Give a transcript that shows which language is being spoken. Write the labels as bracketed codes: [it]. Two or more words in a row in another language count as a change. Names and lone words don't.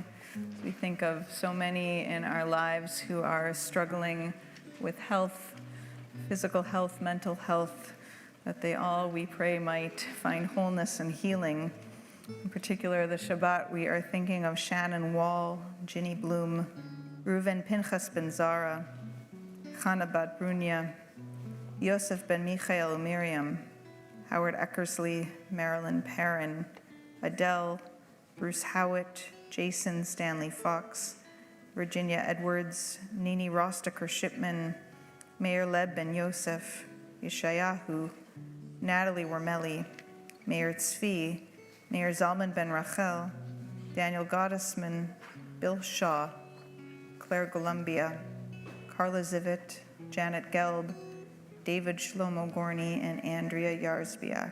[en] We think of so many in our lives who are struggling with health, physical health, mental health, that they all, we pray, might find wholeness and healing. In particular, the Shabbat, we are thinking of Shannon Wall, Ginny Bloom, Reuven Pinchas Ben Zara, Chana Bat Brunia, Yosef Ben Michael Miriam, Howard Eckersley, Marilyn Perrin, Adele, Bruce Howitt, Jason Stanley Fox, Virginia Edwards, Nini Rostaker Shipman, Mayor Leb Ben Yosef, Yeshayahu, Natalie Wormelli, Mayor Tzvi, Mayor Zalman Ben Rachel, Daniel Gottesman, Bill Shaw, Claire Columbia, Carla Zivit, Janet Gelb, David Shlomo Gorney, and Andrea Yarsbiak.